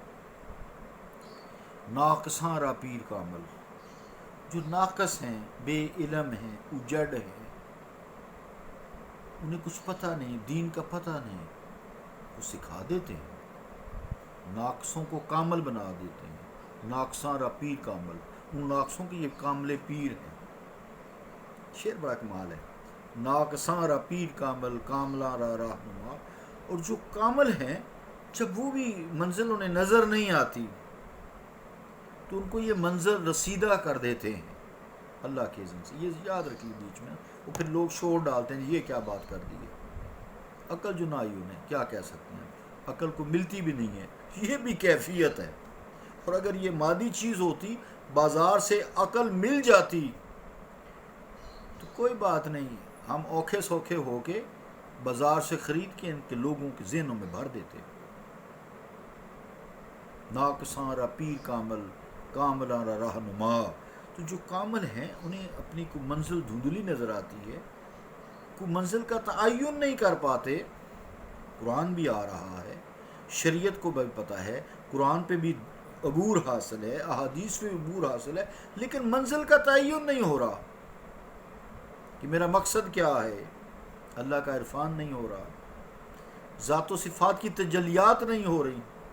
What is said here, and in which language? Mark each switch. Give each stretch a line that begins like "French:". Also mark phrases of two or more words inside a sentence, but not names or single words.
Persian: ناقصاں را پیر کامل،
Urdu: جو ناقص ہیں، بے علم ہیں، اجڑ ہیں، انہیں کچھ پتہ نہیں، دین کا پتہ نہیں، وہ سکھا دیتے ہیں، ناقصوں کو کامل بنا دیتے ہیں.
Persian: ناقصاں را پیر کامل،
Urdu: ان ناقصوں کی یہ کامل پیر ہیں. شعر بڑا کمال ہے.
Persian: ناقصاں را پیر کامل کاملاں را رہنما.
Urdu: اور جو کامل ہیں جب وہ بھی منزل انہیں نظر نہیں آتی تو ان کو یہ منظر رسیدہ کر دیتے ہیں اللہ کے اذن سے. یہ یاد رکھیے بیچ میں، وہ پھر لوگ شور ڈالتے ہیں یہ کیا بات کر دی ہے. عقل جو نہ آئی انہیں کیا کہہ سکتے ہیں، عقل کو ملتی بھی نہیں ہے. یہ بھی کیفیت ہے. اور اگر یہ مادی چیز ہوتی، بازار سے عقل مل جاتی کوئی بات نہیں، ہم اوکھے سوکھے ہو کے بازار سے خرید کے ان کے لوگوں کے ذہنوں میں بھر دیتے،
Persian: ناقصاں را پیر کامل کاملاں را رہنما۔
Urdu: تو جو کامل ہیں انہیں اپنی کوئی منزل دھندلی نظر آتی ہے، کوئی منزل کا تعین نہیں کر پاتے۔ قرآن بھی آ رہا ہے، شریعت کو بھی پتہ ہے، قرآن پہ بھی عبور حاصل ہے، احادیث پہ بھی عبور حاصل ہے، لیکن منزل کا تعین نہیں ہو رہا کہ میرا مقصد کیا ہے، اللہ کا عرفان نہیں ہو رہا، ذات و صفات کی تجلیات نہیں ہو رہی۔